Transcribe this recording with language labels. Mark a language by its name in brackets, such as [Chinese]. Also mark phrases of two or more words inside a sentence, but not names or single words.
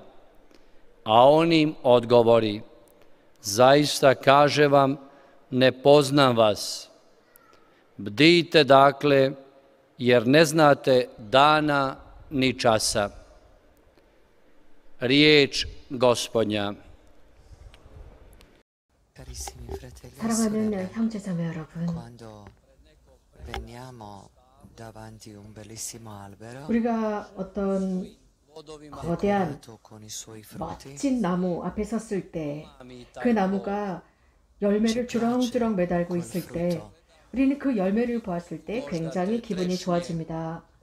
[Croatian] A on im odgovori, zaista kaže vam, ne poznam vas. Bdijte dakle, jer ne znate dana ni časa. Riječ Gospodnja. [Korean] 사랑하는 형제자매 여러분, 우리가 어떤 거대한 멋진 나무 앞에 섰을 때, 그 나무가 열매를 주렁주렁 매달고 있을 때, 우리는 그 열매를 보았을 때 굉장히 기분이 좋아집니다.